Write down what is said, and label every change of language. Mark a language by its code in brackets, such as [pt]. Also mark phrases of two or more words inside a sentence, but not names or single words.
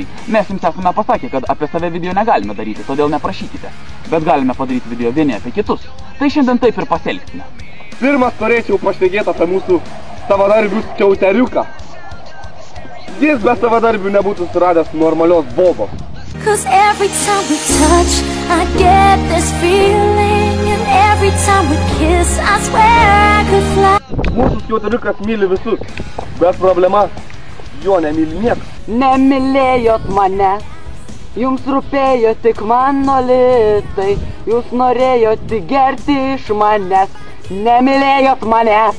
[lt] Mes jums esame pasakę, kad apie save video negalime daryti, todėl neprašykite. Bet galime padaryti video vieni apie kitus. Tai šiandien taip ir pasielgsime. Pirmas norėčiau pašnekėti apie mūsų savadarbių skiauteriuką. Jis be savadarbių nebūtų suradęs normalios bobos. [en] Cause every time we touch, I get this feeling, and every time we kiss, I swear I could fly. [lt] Mūsų skiauteriukas myli visus, bet problema, jo nemyli niekas. Nemylėjot mane, jums rūpėjo tik mano litai, jūs norėjot gerti iš manęs, nemylėjot manęs.